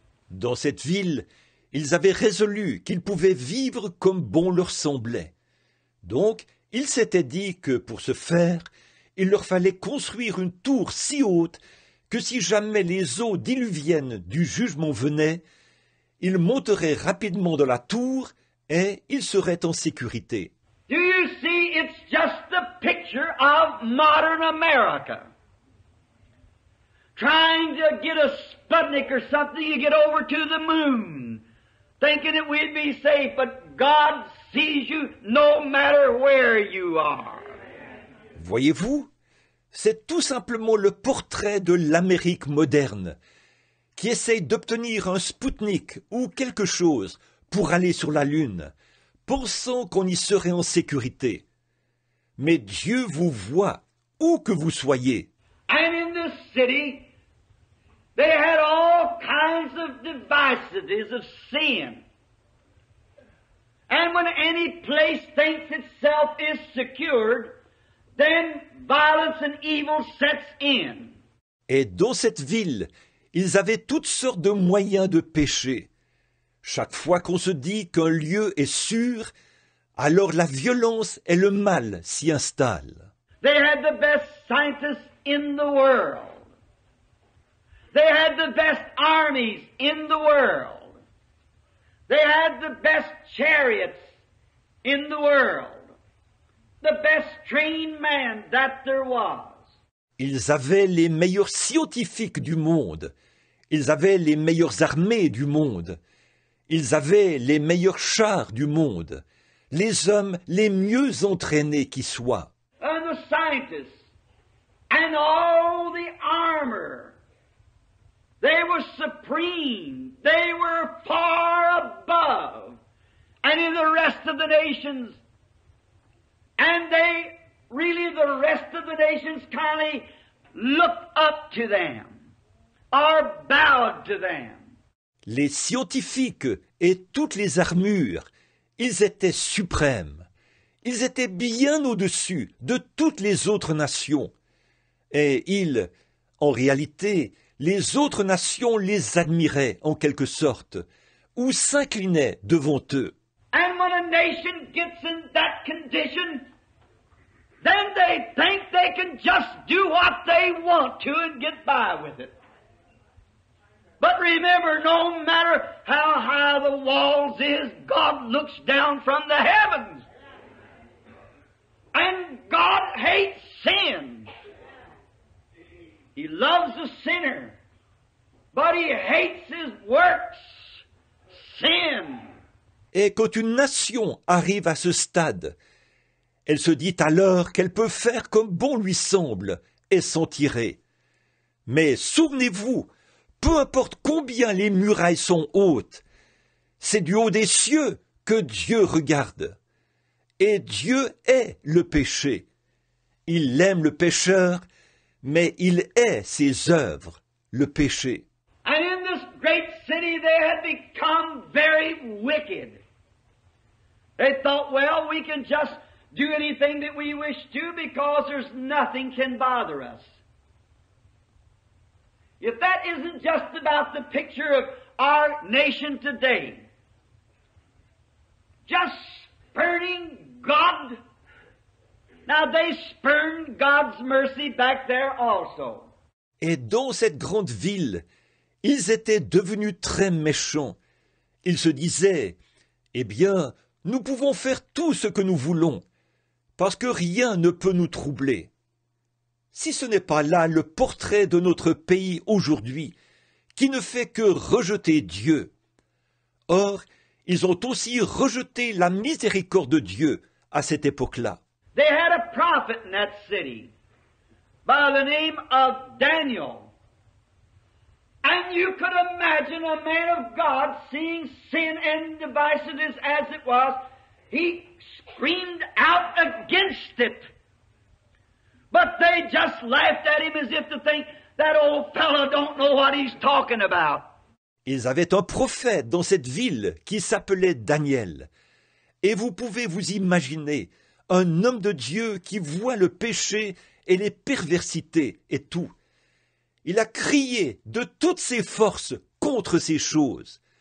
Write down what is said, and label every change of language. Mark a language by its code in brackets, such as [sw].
[fr] Dans cette ville, ils avaient résolu qu'ils pouvaient vivre comme bon leur semblait. Donc, ils s'étaient dit que pour ce faire, il leur fallait construire une tour si haute que si jamais les eaux diluviennes du jugement venaient, ils monteraient rapidement dans la tour et ils seraient en sécurité. [en] Do you see, it's just the picture of modern America. Trying to get a Sputnik or something to get over to the moon, thinking that we'd be safe, but God sees you no matter where you are. [fr] Voyez-vous, c'est tout simplement le portrait de l'Amérique moderne, qui essaye d'obtenir un Spoutnik ou quelque chose pour aller sur la Lune, pensant qu'on y serait en sécurité. Mais Dieu vous voit, où que vous soyez. [en] And in this city, they had all kinds of divisities of sin. And when any place thinks itself is secured, then violence and evil sets in. [fr] Et dans cette ville, ils avaient toutes sortes de moyens de pécher. Chaque fois qu'on se dit qu'un lieu est sûr, alors la violence et le mal s'y installent. [en] They had the best scientists in the world. They had the best armies in the world. They had the best chariots in the world. The best trained man that there was. [fr] Ils avaient les meilleurs scientifiques du monde. Ils avaient les meilleures armées du monde. Ils avaient les meilleurs chars du monde. Les hommes les mieux entraînés qui soient. [en] And the scientists and all the armor. They were supreme. They were far above any of the rest of the nations. And they really, the rest of the nations kindly looked up to them or bowed to them. [fr] Les scientifiques et toutes les armures, ils étaient suprêmes. Ils étaient bien au-dessus de toutes les autres nations. Et ils, en réalité, les autres nations les admiraient en quelque sorte, ou s'inclinaient devant eux. [en] And when a nation gets in that condition, then they think they can just do what they want to and get by with it. But remember, no matter how high the walls is, God looks down from the heavens. And God hates sin. He loves the sinner, but He hates his works, sin. [fr] Et quand une nation arrive à ce stade, elle se dit alors qu'elle peut faire comme bon lui semble et s'en tirer. Mais souvenez-vous, peu importe combien les murailles sont hautes, c'est du haut des cieux que Dieu regarde. Et Dieu est le péché. Il aime le pécheur, mais il hait ses œuvres, le péché. [en] And in this great city they had become very wicked. They thought, well, we can just do anything that we wish to because there's nothing can bother us. If that isn't just about the picture of our nation today, just spurning God. Now they spurned God's mercy back there also. [fr] Et dans cette grande ville, ils étaient devenus très méchants. Ils se disaient, eh bien, nous pouvons faire tout ce que nous voulons, parce que rien ne peut nous troubler. Si ce n'est pas là le portrait de notre pays aujourd'hui, qui ne fait que rejeter Dieu. Or, ils ont aussi rejeté la miséricorde de Dieu à cette époque-là. [en] They had a prophet in that city by the name of Daniel. And you could imagine a man of God seeing sin and divisiveness as it was. He screamed out against it. But they just laughed at him as if to think, that old fellow don't know what he's talking about. [fr] Ils avaient un prophète dans cette ville qui s'appelait Daniel. Et vous pouvez vous imaginer un homme de Dieu qui voit le péché et les perversités et tout. Il a crié de toutes ses forces contre ces choses.